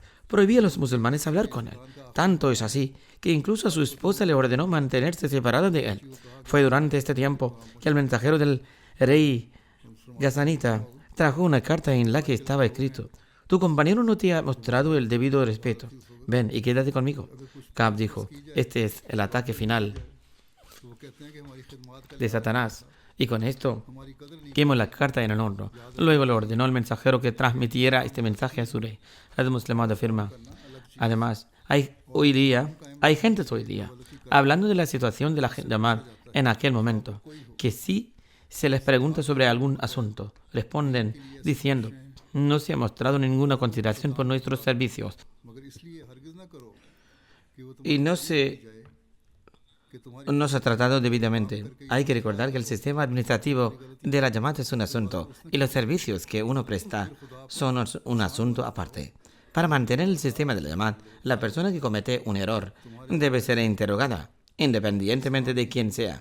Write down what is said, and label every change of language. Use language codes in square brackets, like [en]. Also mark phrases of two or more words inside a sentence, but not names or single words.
[es] Prohibía a los musulmanes hablar con él. Tanto es así que incluso a su esposa le ordenó mantenerse separada de él. Fue durante este tiempo que el mensajero del rey Ghazanita trajo una carta en la que estaba escrito: tu compañero no te ha mostrado el debido respeto. Ven y quédate conmigo. Ka'b dijo: este es el ataque final [hi] तो वो कहते हैं कि हमारी खिदमत का [es] de Satanás. Y con esto [hi] हमारी कदर नहीं [es] quemó la carta en el horno. Luego le ordenó al mensajero que transmitiera este mensaje a su rey. El musulmán afirma: además, hay gentes hoy día, hablando de la situación de la Jamaat en aquel momento, que si se les pregunta sobre algún asunto, responden diciendo: no se ha mostrado ninguna consideración por nuestros servicios [hi] मगर इसलिए हरगिज ना करो कि वो [es] y no se [hi] कि तुम्हारी [es] nos ha tratado debidamente. Hay que recordar que el sistema administrativo de la Jamaat es un asunto y los servicios que uno presta son un asunto aparte. Para mantener el sistema de la Jamaat, la persona que comete un error debe ser interrogada, independientemente de quién sea.